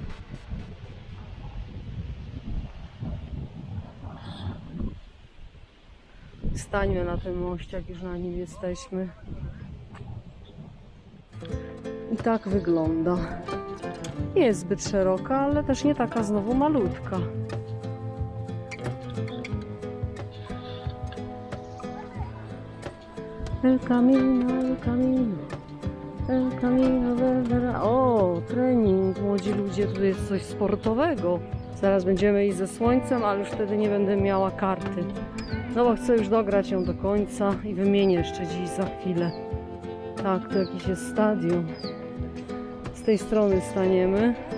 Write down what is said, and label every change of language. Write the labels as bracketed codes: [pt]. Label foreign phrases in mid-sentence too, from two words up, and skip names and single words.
[pl] Stańmy na tym moście, jak już na nim jesteśmy. I tak wygląda. Nie jest zbyt szeroka, ale też nie taka znowu malutka. [es] El camino, el camino, el camino, [pl] o, trening, młodzi ludzie, tu jest coś sportowego. Zaraz będziemy iść ze słońcem, ale już wtedy nie będę miała karty. No bo chcę już dograć ją do końca i wymienię jeszcze dziś za chwilę. Tak, tu jakiś jest stadion. Z tej strony staniemy.